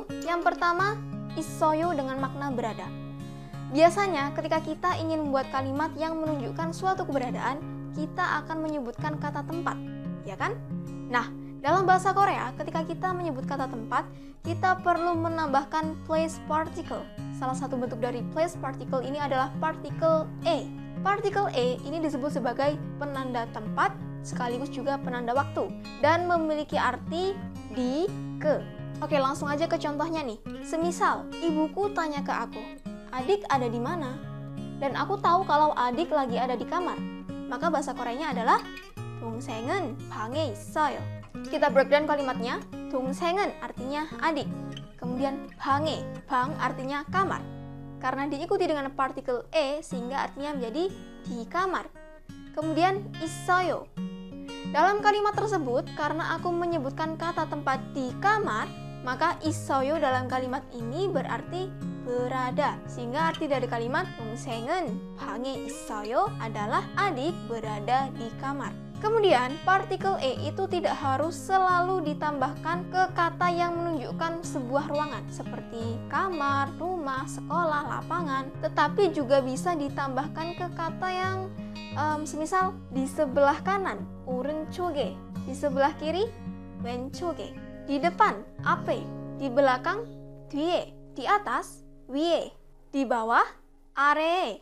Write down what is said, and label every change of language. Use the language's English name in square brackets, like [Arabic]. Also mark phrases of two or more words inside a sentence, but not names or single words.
[Indonesian] Yang pertama, isoyo dengan makna berada. Biasanya ketika kita ingin membuat kalimat yang menunjukkan suatu keberadaan, kita akan menyebutkan kata tempat, ya kan? Nah, dalam bahasa Korea, ketika kita menyebut kata tempat, kita perlu menambahkan [English] place particle. [Indonesian] Salah satu bentuk dari [English] place particle [Indonesian] ini adalah particle e. Particle e ini disebut sebagai penanda tempat sekaligus juga penanda waktu dan memiliki arti di, ke. Oke, langsung aja ke contohnya nih. Semisal, ibuku tanya ke aku, "Adik ada di mana?" Dan aku tahu kalau adik lagi ada di kamar. Maka bahasa Koreanya adalah [Korean] 동생은 방에 있어요. [Indonesian] Kita breakdown kalimatnya. 동생은 artinya adik. Kemudian [Korean] 방에, 방 [Indonesian] artinya kamar. Karena diikuti dengan partikel e sehingga artinya menjadi di kamar. Kemudian 있어요. Dalam kalimat tersebut, karena aku menyebutkan kata tempat di kamar, maka 있어요 dalam kalimat ini berarti berada. Sehingga arti dari kalimat [Korean] 동생은 방에 있어요 [Indonesian] adalah adik berada di kamar. Kemudian, partikel e itu tidak harus selalu ditambahkan ke kata yang menunjukkan sebuah ruangan seperti kamar, rumah, sekolah, lapangan, tetapi juga bisa ditambahkan ke kata yang semisal di sebelah kanan, 오른쪽에, di sebelah kiri, 왼쪽에, di depan, 앞에, di belakang, 뒤에, di atas, 위에, di bawah, 아래에.